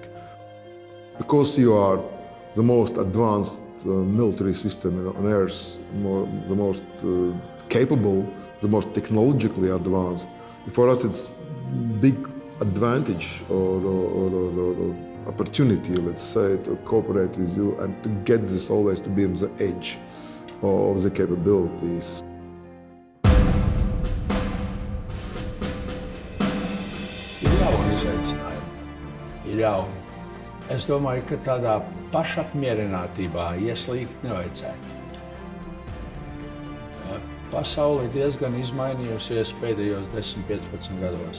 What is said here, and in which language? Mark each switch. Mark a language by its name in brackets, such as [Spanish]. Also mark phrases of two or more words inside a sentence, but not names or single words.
[English] Because you are the most advanced military system on Earth, the most capable, the most technologically advanced. For us, it's big advantage or opportunity, let's say, to cooperate with you and to get this always to be on the edge of the capabilities. [Latvian] Ir jauni izaicinājumi. Ir jauni. Es domāju, ka tādā pašapmierinātībā ieslīgt nevajadzētu. Pasaule ir diezgan izmainījusies pēdējos 10–15 gados.